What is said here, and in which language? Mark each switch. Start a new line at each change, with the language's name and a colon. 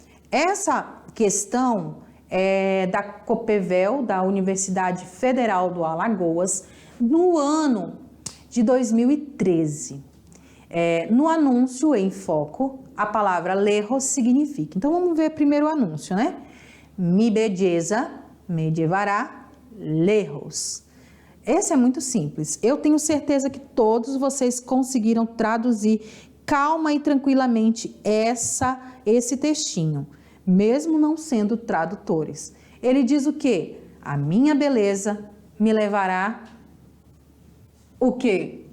Portuguese: Essa questão é da Copevel, da Universidade Federal do Alagoas, no ano de 2013. No anúncio em foco, a palavra lejos significa. Então, vamos ver primeiro o anúncio, né?
Spanish: Mi belleza me llevará lejos.
Portuguese: Esse é muito simples. Eu tenho certeza que todos vocês conseguiram traduzir calma e tranquilamente esse textinho, mesmo não sendo tradutores. Ele diz o quê? A minha beleza me levará o quê?